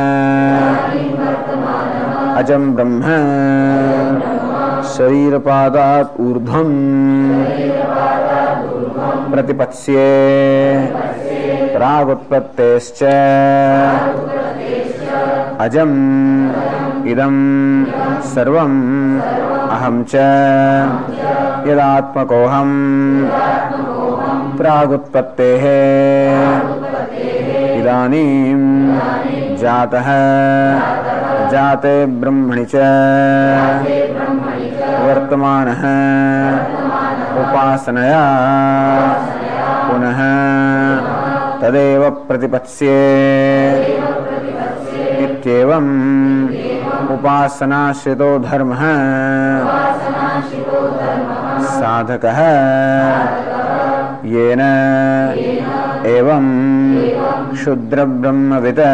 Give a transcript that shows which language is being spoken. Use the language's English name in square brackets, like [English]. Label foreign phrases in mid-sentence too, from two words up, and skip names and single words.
[Sanskrit] અજમ બ્રહ્મ શરીરપાદાત ઊર્ધ્વં પ્રતિપત્સ્યે પ્રાગુત્પત્તેશ્ચ અજમ ઇદમ સર્વમ અહમ ચ યદાત્મકોહમ प्रागुत्पत्तेः इदानीं जातः जाते ब्रह्मणि च वर्तमानः उपासनया पुनः तदेव प्रतिपत्स्ये इत्येवम् उपासनाश्रितो धर्मः साधकः येन एवं क्षुद्रब्रह्मवित्